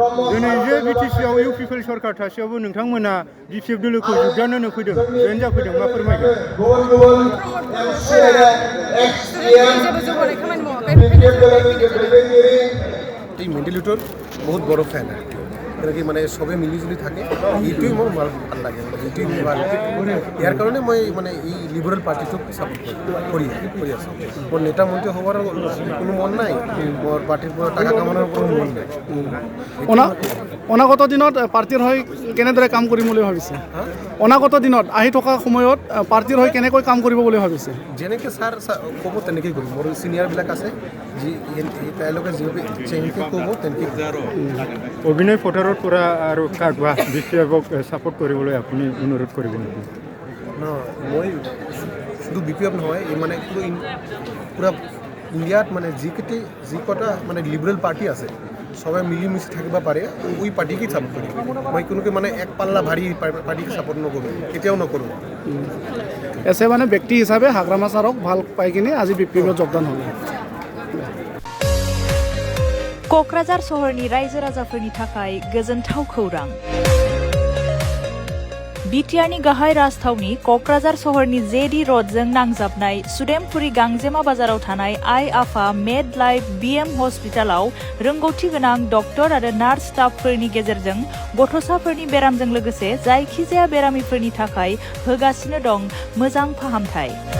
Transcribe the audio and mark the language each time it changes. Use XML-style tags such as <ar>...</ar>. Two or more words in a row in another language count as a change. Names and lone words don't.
<brx>दिनै जे बिटिसिआव इउपिपिएल सरकार थासेयावबो नोंथांमोना BPF दोलोखौ जुगदान होनो फैदों जयेन जाफैदों मा फोरमायगोन</brx> <as>এই মেন্টেলিটির বহুত বড় ফ্যান কি মানে সবে মিলিজুলি থাকে এইটোই মোৰ ভাল লাগে এইটোই ভাল ইয়াৰ কাৰণে মই মানে এই লিবারেল পার্টিটোক সাপোর্ট কৰি আছো মোৰ নেতা মন্ত্ৰী হবার কোনো মন নাই মোৰ পার্টিৰ পৰা</as> <bn>টাকা কামানোর</bn> <as>কোনো মন নাই অনাগত দিনত পাৰ্টিৰ হৈ কেনেদৰে কাম কৰিম বুলি ভাবিছে অনাগত দিনত আহি থকা সময়ত পাৰ্টিৰ হৈ কেনেকৈ কাম কৰিব বুলি ভাবিছে যেনেকৈ ছাৰ ক'ব তেনেকৈ কৰিম মোৰ চিনিয়ৰবিলাক আছে যি তেওঁলোকে যেনেকৈ ক'ব তেনেকৈ অভিনয় পথাৰৰ পৰা আৰু কাগবা BPFক সাপোর্ট কৰিবলৈ আপুনি অনুৰোধ কৰিব নেকি মই শুধু BPF নহয় এই মানে পুরা ইন্ডিয়াত মানে যিকটা মানে লিবারেল পার্টি আছে সবাই মিলিমিশি থাকিব পাৰে ওই পার্টিকে সাপোর্ট করি মই কোনোকে মানে এক পাল্লা ভারী পার্টিকে সাপোর্ট নকৰোঁ কেতিয়াও নকৰোঁ এছে মানে ব্যক্তি হিচাপে হাগ্ৰামা ছাৰক ভাল পাই কিনে আজি BPFত যোগদান হ'ল</as> <brx>क'क्राझार सहरनि रायजो राजाफोरनि थाखाय गोजोनथाव खौरां बिटिआरनि गाहाय राजथावनि क'क्राझार सहरनि जेडी र'डजों नांजाबनाय सुदेमपुरी गांजेमा बाजाराव थानाय आइ आफा मेड लाइफ BM हस्पिटालाव रोंगौथि गोनां डक्टर आरो नार्स स्टाफफोरनि गेजेरजों गथ'साफोरनि बेरामजों लोगोसे जायखिजाया बेरामिफोरनि थाखाय होगासिनो दं मोजां फाहामथाय</brx>